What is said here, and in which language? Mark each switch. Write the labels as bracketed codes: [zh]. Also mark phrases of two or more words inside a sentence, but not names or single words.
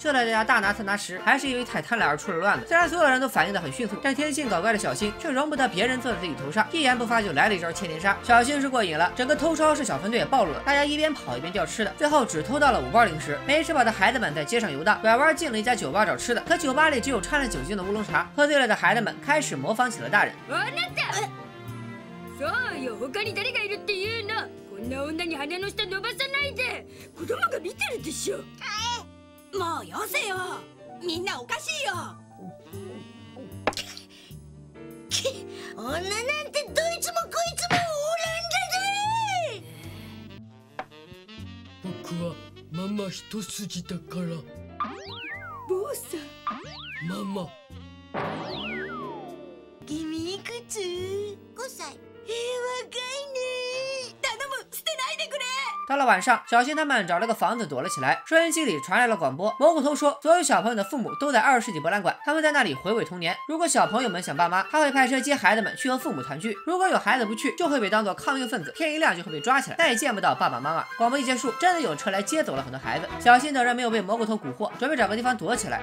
[zh] 就在大家大拿特拿时，还是因为太贪婪而出了乱子。虽然所有人都反应得很迅速，但天性搞怪的小新却容不得别人坐在自己头上，一言不发就来了一招千年杀。小新是过瘾了，整个偷超市小分队也暴露了，大家一边跑一边掉吃的，最后只偷到了5包零食。没吃饱的孩子们在街上游荡，拐弯进了一家酒吧找吃的，可酒吧里只有掺了酒精的乌龙茶。喝醉了的孩子们开始模仿起了大人。 [ja] そうよ、他に誰がいるっていうの。こんな女に鼻の下伸ばさないで。子供が見てるでしょ。もうよせよ。みんなおかしいよ。女なんてどいつもこいつもおらんだぜ。僕はママ一筋だから。坊さん。ママ。君いくつ？5歳。若いね。頼む、捨てないでくれ。 [zh] 到了晚上，小新他们找了个房子躲了起来，收音机里传来了广播，蘑菇头说所有小朋友的父母都在20世纪博览馆，他们在那里回味童年。如果小朋友们想爸妈，他会派车接孩子们去和父母团聚；如果有孩子不去，就会被当作抗命分子，天一亮就会被抓起来，再也见不到爸爸妈妈。广播一结束，真的有车来接走了很多孩子。小新等人没有被蘑菇头蛊惑，准备找个地方躲起来。